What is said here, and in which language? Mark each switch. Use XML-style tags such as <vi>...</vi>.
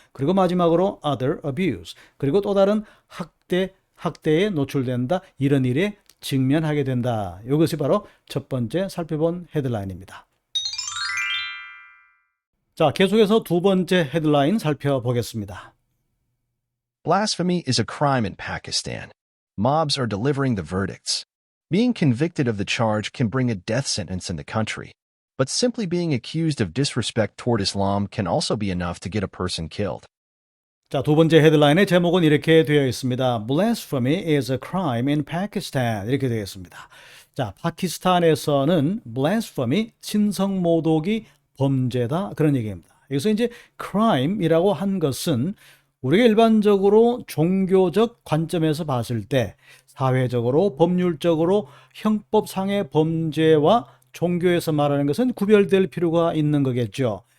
<ko>그리고 마지막으로</ko> <en>other abuse</en> <ko>그리고 또 다른 학대에 노출된다. 이런 일에 직면하게 된다. 이것이 바로 첫 번째 살펴본 헤드라인입니다. 자, 계속해서 두 번째 헤드라인 살펴보겠습니다.</ko> <en>Blasphemy is a crime in Pakistan. Mobs are delivering the verdicts. Being convicted of the charge can bring a death sentence in the country. But simply being accused of disrespect toward Islam can also be enough to get a person killed.</en> <ko>자, 두 번째 헤드라인의 제목은 이렇게 되어 있습니다.</ko> <en>Blasphemy is a crime in Pakistan.</en> <ko>이렇게 되어 있습니다. 자, 파키스탄에서는 blasphemy, 신성모독이 범죄다. 그런 얘기입니다. 여기서 이제 crime이라고 한 것은 우리가 일반적으로 종교적 관점에서 봤을 때 사회적으로, 법률적으로 형법상의 범죄와 종교에서 말하는 것은 구별될 필요가 있는 거겠죠.</ko>